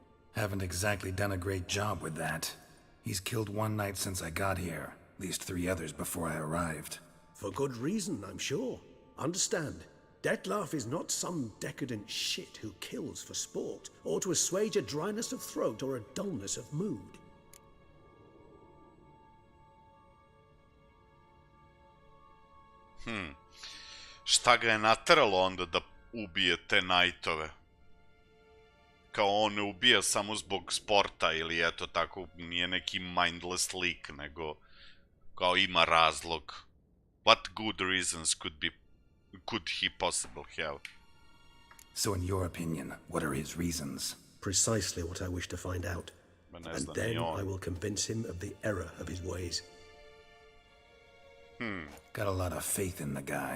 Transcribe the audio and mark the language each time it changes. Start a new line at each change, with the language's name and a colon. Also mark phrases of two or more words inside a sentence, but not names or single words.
English: Haven't exactly done a great job with that. He's killed one knight since I got here. At least 3 others before I arrived. For good reason, I'm sure. Understand, Detlef is not some decadent shit who kills for sport, or to assuage a dryness of throat or a dullness of mood.
Serbian: Šta ga je nateralo onda da ubije te knightove? Kao on ne ubija samo zbog sporta ili eto tako, nije neki mindless lik, nego kao ima razlog.
English: What good reasons could he possibly have? So in your opinion, what are his reasons? Precisely what I wish to find out. And then I will convince him of the error of his ways. Got a lot of faith in the guy.